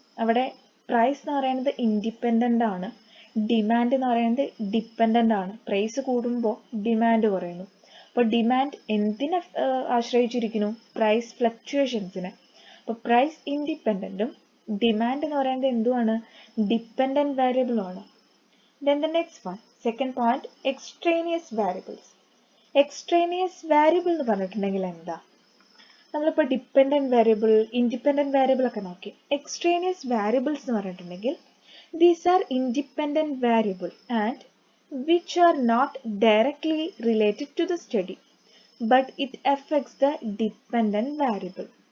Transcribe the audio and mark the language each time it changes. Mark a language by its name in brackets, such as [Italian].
[Malayalam] അവിടെ പ്രൈസ് എന്ന് പറയുന്നത് ഇൻഡിപെൻഡൻ്റ് ആണ്, ഡിമാൻഡ് എന്ന് പറയുന്നത് ഡിപ്പെൻഡൻ്റ് ആണ്. പ്രൈസ് കൂടുമ്പോൾ ഡിമാൻഡ് കുറയുന്നു. അപ്പോൾ ഡിമാൻഡ് എന്തിനെ ആശ്രയിച്ചിരിക്കുന്നു? പ്രൈസ് ഫ്ലക്ച്വേഷൻസിനെ. അപ്പോൾ പ്രൈസ് ഇൻഡിപെൻഡൻറ്റും ഡിമാൻഡ് എന്ന് പറയുന്നത് എന്തുമാണ്? Dependent വാരിയബിളുമാണ്. [English] Then the next one, second point, extraneous variables. [Malayalam] Extraneous variable എന്ന് പറഞ്ഞിട്ടുണ്ടെങ്കിൽ എന്താ? നമ്മളിപ്പോൾ ഡിപ്പെൻഡൻറ്റ് വാരിയബിൾ, ഇൻഡിപെൻഡൻറ്റ് വാരിയബിൾ ഒക്കെ നോക്കി. എക്സ്ട്രേനിയസ് വാരിയബിൾസ് എന്ന് പറഞ്ഞിട്ടുണ്ടെങ്കിൽ [English] These are independent variable and which are not directly related to the study but it effects the dependent variable.